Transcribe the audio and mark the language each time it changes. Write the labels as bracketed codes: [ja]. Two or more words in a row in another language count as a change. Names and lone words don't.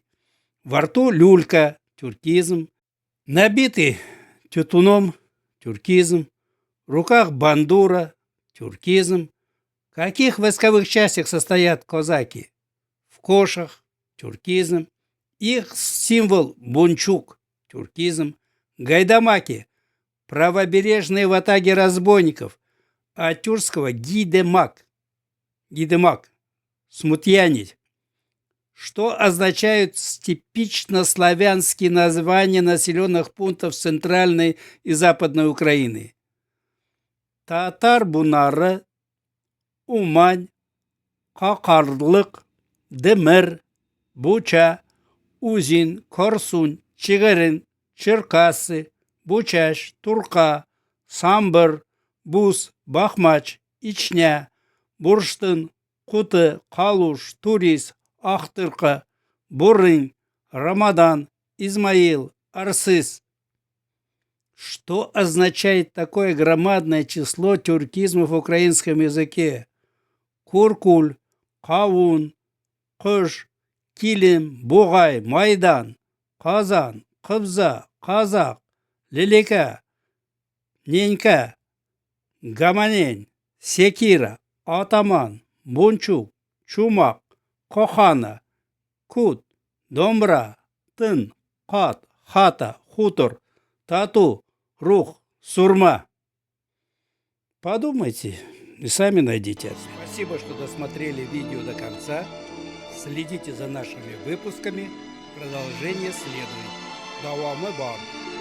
[ru] Во рту люлька – тюркизм. Набитый тютуном – тюркизм. В руках бандура – тюркизм. В каких войсковых частях состоят козаки? В кошах – тюркизм. Их символ – бунчук, тюркизм, гайдамаки – правобережные ватаги разбойников, а тюркского гидемак, смутьянить, что означают типично славянские названия населенных пунктов Центральной и Западной Украины. Татар-бунары, Умань, Какарлык, Демир, Буча, Узин, Корсунь, Чигирин, Черкассы, Бучаш, Турка, Самбыр, Буз, Бахмач, Ичня, Бурштын, Куты, Калуш, Турис, Ахтырка, Бурынь, Рамадан, Измаил, Арсыс. Что означает такое громадное число тюркизмов в украинском языке? Куркуль, Кавун, Кыш, Килим, Бугай, Майдан, Казан, Кыбза, Казак, Лелека, Ненька, Гаманень, Секира, Атаман, Бунчук, Чумак, Кохана, Кут, Домбра, Тын, Кат, Хата, Хутор, Тату, Рух, Сурма. Подумайте и сами найдите. Спасибо, что досмотрели видео до конца. Следите за нашими выпусками. Продолжение следует. [tt] Давамы бар.